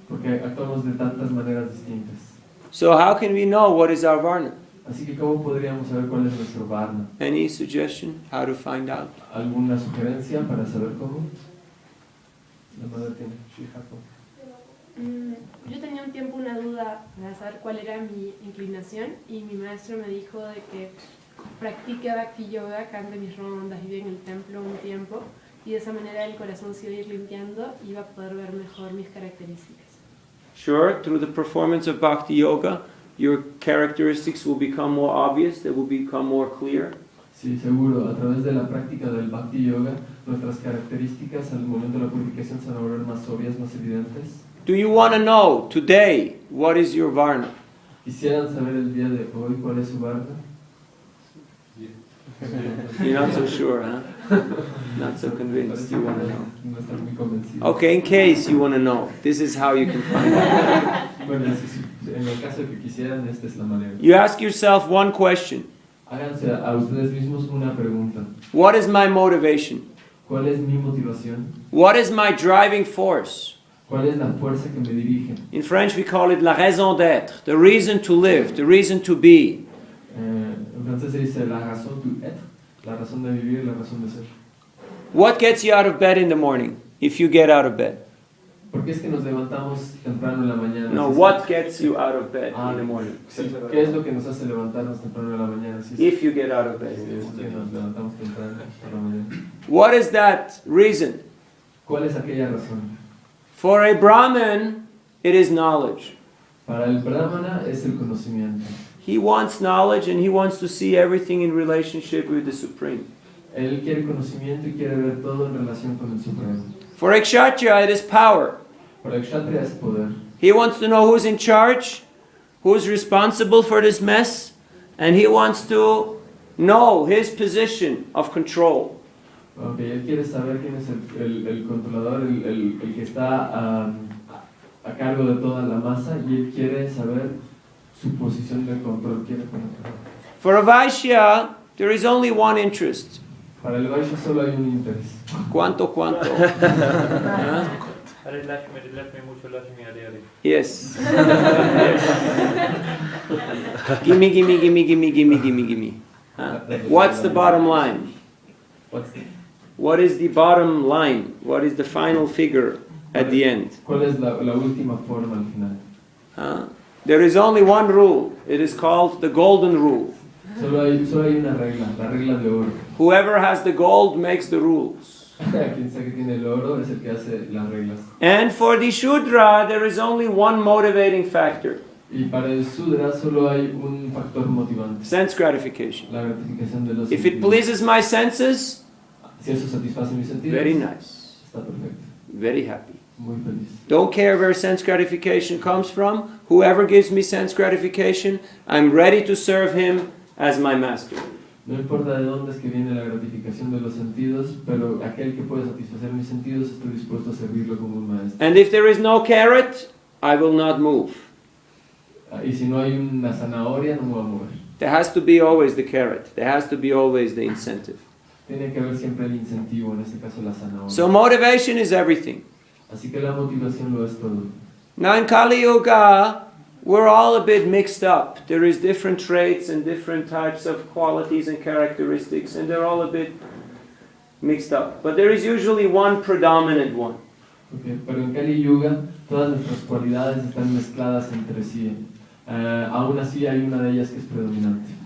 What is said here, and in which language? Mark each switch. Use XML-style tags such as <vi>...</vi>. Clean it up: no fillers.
<es>porque actuamos de tantas maneras distintas.</es> <en>So how can we know what is our varna?</en> <es>Así que ¿cómo podríamos saber cuál es nuestro varna?</es> <en>Any suggestion how to find out?</en> <es>¿Alguna sugerencia para saber cómo? La madre tiene Shihaku. Yo tenía un tiempo una duda para saber cuál era mi inclinación y mi maestro me dijo de que practique Bhakti Yoga, cante mis rondas, vive en el templo un tiempo y de esa manera el corazón se iba a ir limpiando y iba a poder ver mejor mis características.</es> <en>Sure, through the performance of Bhakti Yoga, your characteristics will become more obvious, they will become more clear.</en> <es>Sí, seguro. A través de la práctica del Bhakti Yoga, nuestras características al momento de la purificación se van a volver más obvias, más evidentes.</es> <en>Do you want to know today what is your varna?</en> <es>¿Quisieran saber el día de hoy cuál es su varna?</es> <en>You're not so sure, huh? Not so convinced you want to know.</en> <es>No están muy convencidos.</es> <en>Okay, in case you want to know, this is how you can find out.</en> <es>Bueno, en el caso de que quisieran, esta es la manera.</es> <en>You ask yourself one question.</en> <es>Háganse a ustedes mismos una pregunta.</es> <en>What is my motivation?</en> <es>¿Cuál es mi motivación?</es> <en>What is my driving force?</en> <es>¿Cuál es la fuerza que me dirige?</es> <en>In French we call it</en> <fr>la raison d'être,</fr> <en>the reason to live, the reason to be.</en> <es>En francés se dice</es> <fr>la raison d'être,</fr> <es>la razón de vivir, la razón de ser.</es> <en>What gets you out of bed in the morning, if you get out of bed?</en> <es>¿Por qué es que nos levantamos temprano en la mañana?</es> <en>No, what gets you out of bed in the morning?</en> <es>Sí, ¿qué es lo que nos hace levantarnos temprano en la mañana? Sí,</es> <en>If you get out of bed.</en> <es>sí, es que nos levantamos temprano en la mañana.</es> <en>What is that reason?</en> <es>¿Cuál es aquella razón?</es> <en>For a Brahmin, it is knowledge.</en> <es>Para el brahmana es el conocimiento.</es> <en>He wants knowledge and he wants to see everything in relationship with the Supreme.</en> <es>Él quiere conocimiento y quiere ver todo en relación con el Supremo.</es> <en>For a kshatriya, it is power.</en> <es>Para el kshatriya es poder.</es> <en>He wants to know who's in charge, who's responsible for this mess, and he wants to know his position of control.</en> <es>Okay, él quiere saber quién es el controlador, el que está a cargo de toda la masa, y él quiere saber su posición de control. Quiere controlar.</es> <en>For a Vaishya, there is only one interest.</en> <es>Para el Vaishya solo hay un interés. ¿Cuánto? Huh? Hare Lakshmi, mucho Lakshmi, Hare Hare.</es> <en>Yes. Gimme. Huh? What's the bottom line? What is the bottom line? What is the final figure at the end?</en> <es>¿Cuál es la última forma al final?</es> <en>There is only one rule. It is called the golden rule.</en> <es>Solo hay una regla, la regla de oro.</es> <en>Whoever has the gold makes the rules.</en> <es>Quien sea que tiene el oro es el que hace las reglas.</es> <en>And for the Shudra, there is only one motivating factor.</en> <es>Y para el Sudra solo hay un factor motivante.</es> <en>Sense gratification.</en> <es>La gratificación de los</es> <en>If it pleases my senses,</en> <es>si eso satisface mis sentidos,</es> <en>very nice.</en> <es>Está perfecto.</es> <en>Very happy.</en> <es>Muy feliz.</es> <en>Don't care where sense gratification comes from. Whoever gives me sense gratification, I'm ready to serve him as my master.</en> <es>No importa de dónde es que viene la gratificación de los sentidos, pero aquel que puede satisfacer mis sentidos, estoy dispuesto a servirlo como un maestro.</es> <en>And if there is no carrot, I will not move.</en> <es>Y si no hay una zanahoria, no me voy a mover.</es> <en>There has to be always the carrot. There has to be always the incentive.</en> <es>Tiene que haber siempre el incentivo, en este caso la zanahoria.</es> <en>So motivation is everything.</en> <es>Así que la motivación lo es todo.</es> <en>Now in Kali Yuga, we're all a bit mixed up. There is different traits and different types of qualities and characteristics, and they're all a bit mixed up. But there is usually one predominant one.</en> <es>Okay, pero en Kali Yuga todas nuestras cualidades están mezcladas entre sí. Aún así hay una de ellas que es predominante.</es>